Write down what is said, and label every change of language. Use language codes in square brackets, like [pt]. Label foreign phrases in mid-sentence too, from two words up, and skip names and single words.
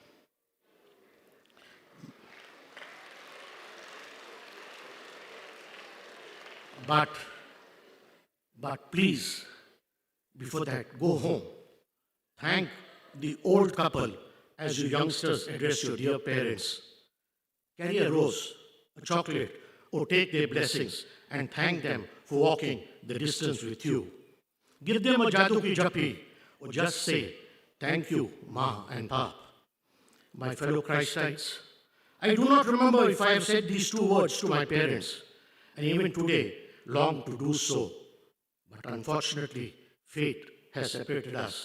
[en] But please, before that, go home. Thank the old couple as you youngsters address your dear parents. Carry a rose, a chocolate, or take their blessings and thank them for walking the distance with you. Give them a [hi] जादू की झप्पी, [en] or just say, thank you, Ma and Pap. My fellow Christites, I do not remember if I have said these two words to my parents, and even today long to do so. But unfortunately, fate has separated us.